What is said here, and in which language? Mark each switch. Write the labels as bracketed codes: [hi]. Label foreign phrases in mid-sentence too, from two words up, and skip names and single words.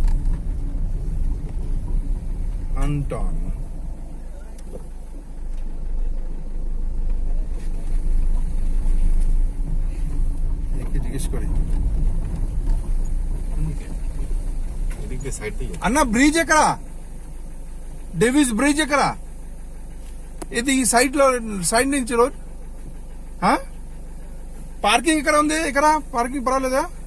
[bn] হন্টন একে জিজ্ঞেস করি, এদিক দিয়ে সাইড দিয়ে [te] అన్న బ్రిడ్జ్ ఎక్కడ? డేవిస్ బ్రిడ్జ్ ఎక్కడ? ఇది ఈ సైడ్ నుంచి [en] road parking [te] ఇక్కడ ఉంది, ఇక్కడ పార్కింగ్ పర్వాలేదా?